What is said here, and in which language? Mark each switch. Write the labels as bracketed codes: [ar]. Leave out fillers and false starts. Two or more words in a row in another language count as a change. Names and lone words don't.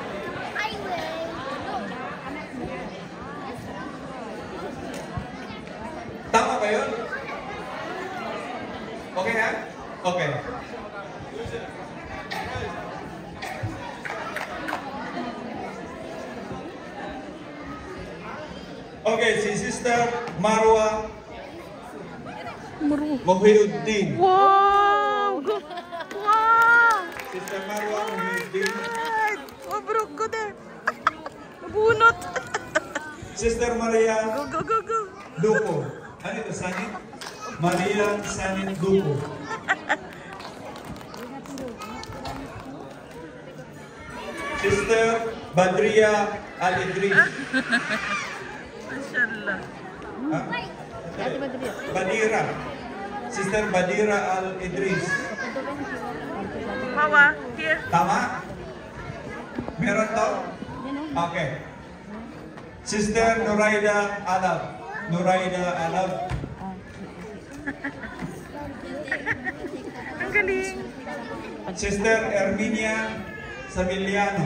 [tl] Tama ba yun? Okay na? Okay. Okay, si Sister Marwa Muhyiddin. Wow! Wow! Sister Marwa Muhyiddin. Mabruk ko din. Nabunot. Sister Maria Go. Duko. Ano ito, Sanit? Maria Sanit Duko. Sister Badria Al-Idris. Mashallah. Badira. Sister Badira Al-Idris. Hawa, here. Tama? Meron to? Okay. Sister Nuraida Alab. Nuraida Alab. Ang galing. Sister Erminia Sabiliano.